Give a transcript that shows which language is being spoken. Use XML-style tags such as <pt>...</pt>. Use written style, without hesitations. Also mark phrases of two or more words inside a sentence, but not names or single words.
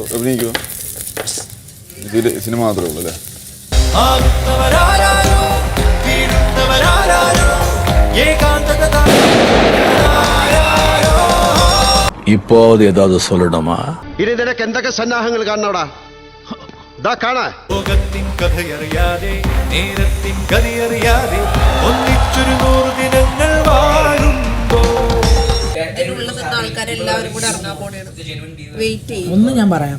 <ml>അഭിനയിക്കുമോ? സിനിമ മാത്രമേ ഉള്ളൂ അല്ലേ?</ml> <ta>இப்போது ஏதாவது சொல்லணுமா?</ta> <ml>ഇനി നിനക്ക് എന്തൊക്കെ സന്നാഹങ്ങൾ കാണണോടാ? കാണാ കഥയറിയാതെ നേരത്തിൻ ഗതിയറിയാതെ ഒന്നിച്ചൊരു 100 ദിനങ്ങൾ വാഴുമ്പോ ഒന്നും ഞാൻ പറയാം.</ml>